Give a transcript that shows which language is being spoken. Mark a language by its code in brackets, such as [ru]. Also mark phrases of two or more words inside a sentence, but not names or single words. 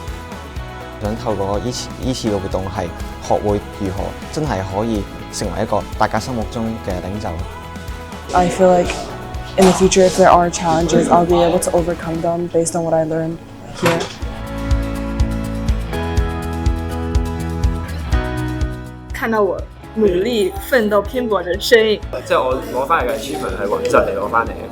[yue] 想透過依次嘅活動係學會如何真係可以成為一個大家心目中嘅領袖。 [en] I feel like in the future, if there are challenges, I'll be able to overcome them based on what I learned here. [yue] 看到我努力奮鬥拼搏嘅身影，即係我攞翻嚟嘅 achievement 係雲集嚟攞翻嚟嘅，